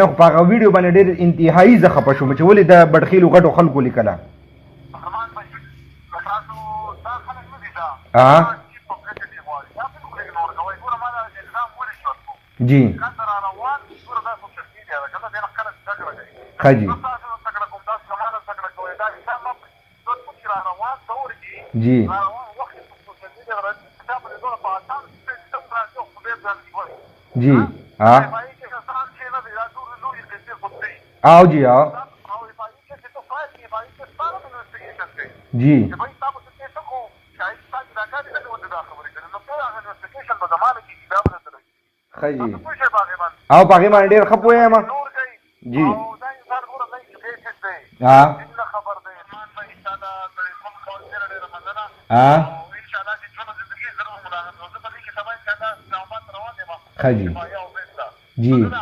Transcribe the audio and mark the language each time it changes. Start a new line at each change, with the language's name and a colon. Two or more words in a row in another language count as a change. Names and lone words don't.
Pashto: خو په هغه ویډیو باندې ډېر انتهایي زه خفه شوم چې ولې د بډخیلو غټو خلکو لیکله. جی ښه جي جی جی
Hindi: आओ जी आओ जी.
Pashto: ښه جي، او په هغې باندې ډېر ښه پوهېږم جي. ښه جي جي.